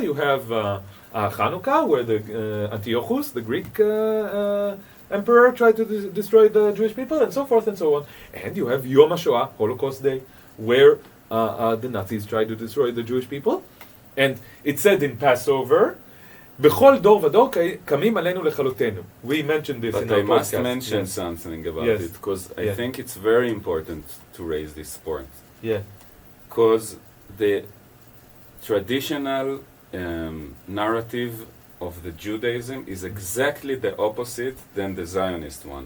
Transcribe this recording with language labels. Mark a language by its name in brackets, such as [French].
[English] You have Hanukkah, where the Antiochus, the Greek emperor, tried to destroy the Jewish people, and so forth and so on. And you have Yom HaShoah, Holocaust Day, where the Nazis tried to destroy the Jewish people. And it said in Passover, [Hebrew] בכל דור ודור קמים עלינו לכלותנו. [English] We mentioned this in our podcast. But I must mention something about it, because I think it's very important to raise this point. Yeah. Because the traditional narrative of the Judaism is exactly the opposite than the Zionist one.